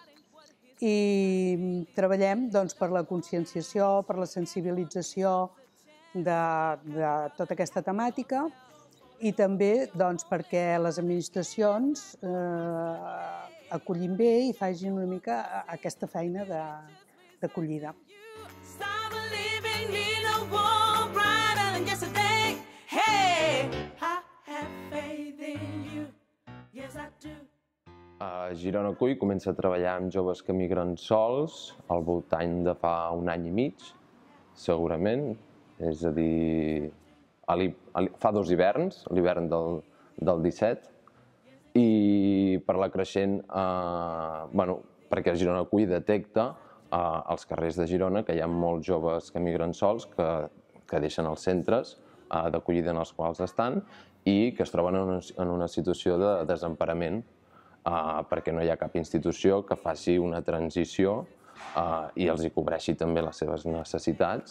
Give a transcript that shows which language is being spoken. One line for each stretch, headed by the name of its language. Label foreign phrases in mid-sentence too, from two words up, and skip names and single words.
Catalan: I treballem doncs, per la conscienciació, per la sensibilització de tota aquesta temàtica i també doncs, perquè les administracions acollin bé i facin una mica aquesta feina d'acollida.
English: Stop believing in a world brighter than yesterday. Hey, I have faith in you. Yes, I do.
Catalan: A Girona Acull comença a treballar amb joves que migren sols al voltant de fa un any i mig, segurament. És a dir, fa 2 hiverns, l'hivern del 17, i per la creixent, perquè Girona Acull detecta als carrers de Girona que hi ha molts joves que migren sols, que deixen els centres d'acollida en els quals estan i que es troben en una situació de desemparament perquè no hi ha cap institució que faci una transició i els hi cobreixi també les seves necessitats.